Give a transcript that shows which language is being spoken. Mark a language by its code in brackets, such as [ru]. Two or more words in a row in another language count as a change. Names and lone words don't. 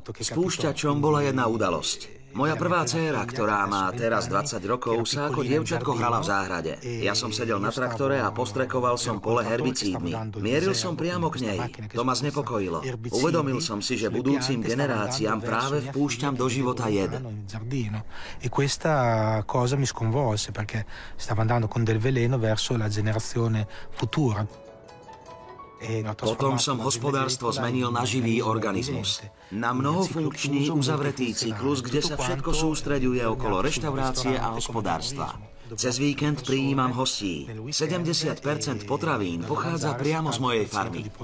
[sk] Spúšťačom bola jedna udalosť. Moja prvá dcéra, ktorá má teraz 20 rokov, sa ako dievčatko hrala v záhrade. Ja som sedel na traktore a postrekoval som pole herbicídmi. Mieril som priamo k nej. To ma znepokojilo. Uvedomil som si, že budúcim generáciám práve vpúšťam do života jed. [it] E questa cosa mi sconvolse perché stavo andando con del veleno verso la generazione futura. [sk] Potom som hospodárstvo zmenil na živý organizmus. Na mnohofunkčný uzavretý cyklus, kde sa všetko sústreďuje okolo reštaurácie a hospodárstva. Cez víkend prijímam hostí. 70% potravín pochádza priamo z mojej farmy.